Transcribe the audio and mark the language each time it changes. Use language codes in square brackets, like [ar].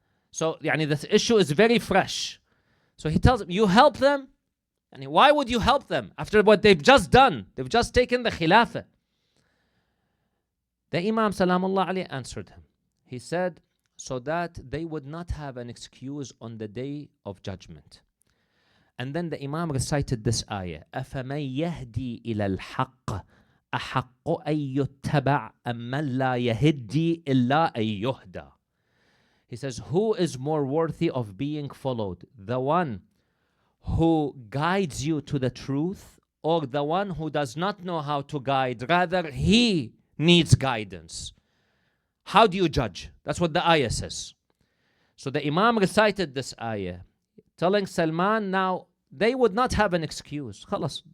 [en] So this issue is very fresh. So he tells him, you help them? Why would you help them after what they've just done? They've just taken the Khilafah. The Imam salamullah alayhi answered him. He said, so that they would not have an excuse on the day of judgment. And then the Imam recited this ayah, [ar] أَفَمَنْ يَهْدِي إِلَى الْحَقِّ أَحَقُّ أَن يُتَّبَعَ أَمَّنْ لَا يَهِدِّي إِلَّا أَن يُهْدَى. [en] He says, who is more worthy of being followed? The one who guides you to the truth, or the one who does not know how to guide? Rather, he needs guidance. How do you judge? That's what the ayah says. So the Imam recited this ayah, telling Salman now they would not have an excuse. Khalas.